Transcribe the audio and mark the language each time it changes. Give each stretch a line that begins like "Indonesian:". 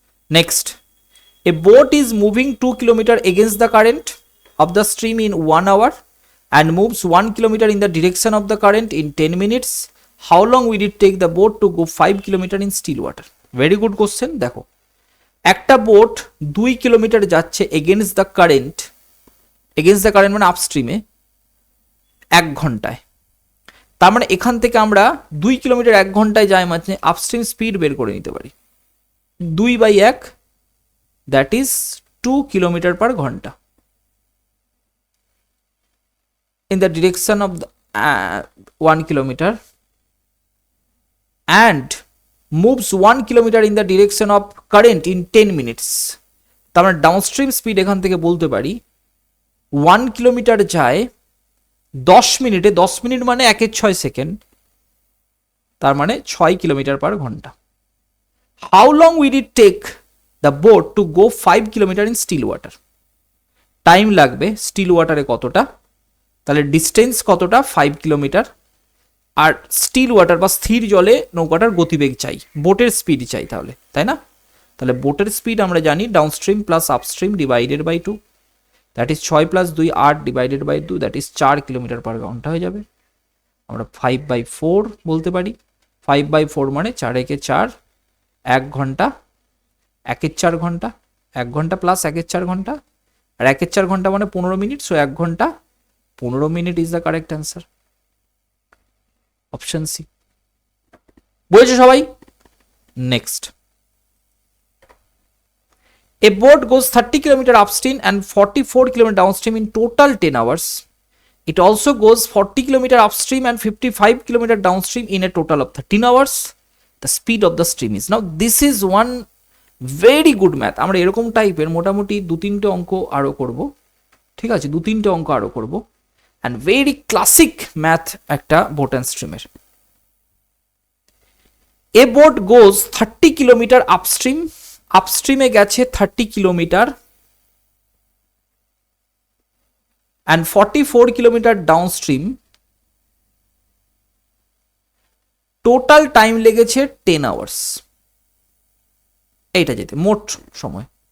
English: Next, a boat is moving 2 kilometer against the current of the stream in 1 hour and moves 1 kilometer in the direction of the current in 10 minutes. How long will it take the boat to go 5 kilometer in still water? Very good question.
Bangla: দেখো একটা boat 2 kilometre যাচ্ছে against the current মানে আপস্ট্রিমে 1 ঘন্টায়। তার মানে এখান থেকে আমরা 2 কিলোমিটার 1 ঘন্টায় যাই, মানে আপস্ট্রিম স্পিড বের করে নিতে পারি 2/1, that is 2 kilometer per ঘন্টা
English: in the direction of the 1 kilometer and moves 1 kilometer in the direction of current in 10 minutes.
Bangla: তার মানে ডাউনস্ট্রিম স্পিড এখান থেকে বলতে পারি 1 কিলোমিটার যায় 10 মিনিটে, 10 মিনিট মানে 1/6 সেকেন্ড, তার মানে 6 কিলোমিটার পার ঘন্টা।
English: How long will it take the boat to go 5 kilometer in still water?
Bangla: Time লাগবে স্টিল ওয়াটারে কতটা, তাহলে ডিস্টেন্স কতটা 5 কিলোমিটার, আর স্টিল ওয়াটার বা স্থির জলে নৌকাটার গতিবেগ চাই, বোটের স্পিড চাই তাহলে, তাই না? তাহলে বোটের স্পিড আমরা জানি downstream plus upstream divided by 2, that is 6 plus 2 8 divided by 2, that is 4 kilometre পার ঘন্টা হয়ে যাবে। আমরা 5/4 বলতে পারি। 5/4 মানে 4 একে 4, 1 ঘন্টা, 1-এর 4 ঘন্টা, 1 ঘন্টা প্লাস 1-এর 4 ঘন্টা, আর 1-এর 4 ঘন্টা মানে 15 মিনিট, সো 1 ঘন্টা 15 minute is the correct answer, option C. বুঝেছো সবাই?
English: Next, a boat goes 30 km upstream and 44 km downstream in total 10 hours. It also goes 40 km upstream and 55 km downstream in a total of 13 hours. The speed of the stream is. Now this is one very good math.
Bangla: আমরা এরকম টাইপের মোটামুটি 2-3টে অঙ্ক আরো করব, ঠিক আছে? 2-3টে অঙ্ক আরো করব,
English: and very classic math
Bangla: একটা boat and streamer.
English: A boat goes 30 km upstream.
Bangla: আপস্ট্রিমে গেছে 30 kilometre and 44 kilometre downstream, total time লেগেছে 10 আওয়ার্স এইটা যেতে, মোট সময়।